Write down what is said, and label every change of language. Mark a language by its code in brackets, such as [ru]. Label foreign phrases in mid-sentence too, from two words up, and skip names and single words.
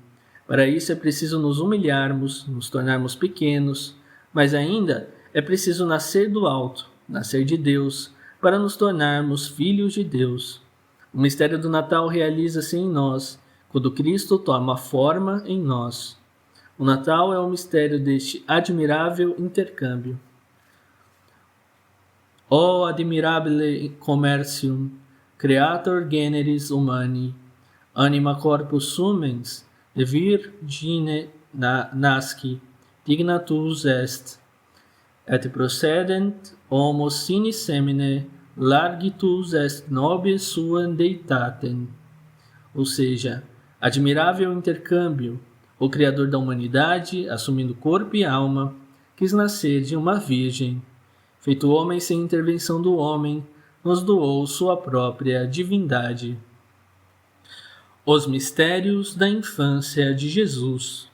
[pt] Para isso é preciso nos humilharmos, nos tornarmos pequenos, mas ainda é preciso nascer do alto, nascer de Deus, para nos tornarmos filhos de Deus. O mistério do Natal realiza-se em nós, quando Cristo toma forma em nós. O Natal é o mistério deste admirável intercâmbio. [la] O admirabile commercium, creator generis humani, anima corpus sumens, de virgine nasci, dignatus est, et procedent homo sine semine, largitus est nobis suam deitatem. [pt] Ou seja, admirável intercâmbio, o Criador da humanidade, assumindo corpo e alma, quis nascer de uma virgem. Feito homem sem intervenção do homem, nos doou sua própria divindade. Os mistérios da infância de Jesus.